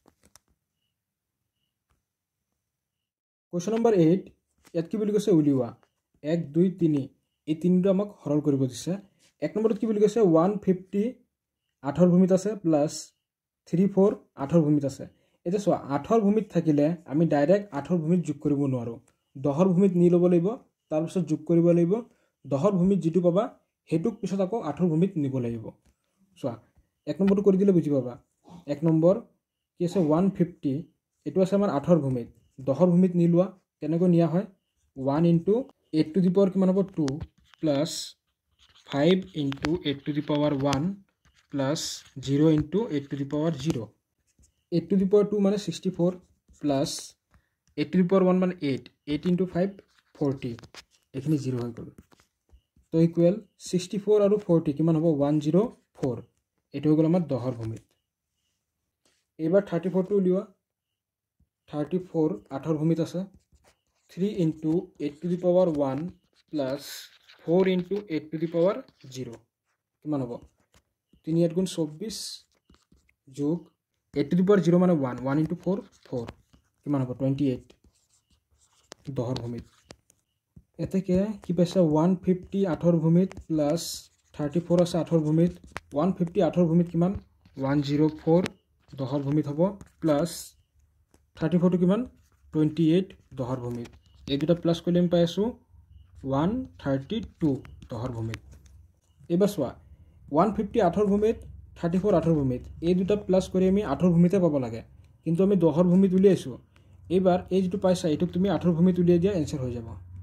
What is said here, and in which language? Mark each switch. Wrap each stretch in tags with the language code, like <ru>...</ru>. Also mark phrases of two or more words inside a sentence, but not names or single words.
<en>question number</en> <as>8 ইয়াত কি বুলি কৈছে উলিওৱা 1 2 3 এই তিনিটো আমাক সৰল কৰিব দিছে এক নম্বৰত কি বুলি কৈছে 150 8ৰ ভূমিত আছে প্লাস 3 4 8ৰ ভূমিত আছে এটা চোৱা 8ৰ ভূমিত থাকিলে আমি ডাইৰেক্ট 8ৰ ভূমিত যোগ কৰিব নোৱাৰো 10ৰ ভূমিত নি ল'ব লাগিব তাৰ পিছত যোগ কৰিব লাগিব 10ৰ ভূমিত যেটো পাবা হেতুক পিছত আকৌ 8ৰ ভূমিত নিব লাগিব চোৱা এক নম্বৰটো কৰি দিলে বুজি পাবা এক নম্বৰ কি আছে 150 এটো আছে আমাৰ 8ৰ ভূমিত 10ৰ ভূমিত নি লোৱা কেনেকৈ নিয়া হয়</as> <en>1 into 8 to the power</en> <as>কিমান হ'ব</as> <en>2 plus 5 into 8 to the power 1 plus 0 into 8 to the power 0 8 to the power 2 মানে 64 plus 8 to the power 1 মানে 8 8 into 5 40</en> <as>এখিনি 0 হৈ গ'ল তো ইকুৱেল 64 আৰু 40 কিমান হ'ব 104 এটো হৈ গ'ল আমাৰ 10ৰ ভূমিত এবাৰ 34 টো উলিওৱা 34 8ৰ ভূমিত আছে</as> <en>3 into 8 to the power 1 plus 4 into 8 to the power 0</en> <as>কিমান হ'ব 3 8 গুণ 24 যোগ</as> <en>8 to the power 0</en> <as>মানে 1</as> <en>1 into 4</en> <as>4 কিমান হ'ব 28 10ৰ ভূমিত এতেকে কি পাইছা 150 8ৰ ভূমিত প্লাস 34 আছে 8ৰ ভূমিত 150 8ৰ ভূমিত কিমান 104 10ৰ ভূমিত হ'ব প্লাস 34 টো কিমান 28 10ৰ ভূমিত এই দুটা প্লাস কৰিলে আমি পাই আছো 132 10ৰ ভূমিত এবাৰ চোৱা 150 8ৰ ভূমিত 34 8ৰ ভূমিত এই দুটা প্লাস কৰি আমি 8ৰ ভূমিতে পাব লাগে কিন্তু আমি 10ৰ ভূমিত উলিয়াইছো এবাৰ এই যেটো পাইছা এটো তুমি 8ৰ ভূমিত উলিয়াই দিয়া आंसर হৈ যাব</as>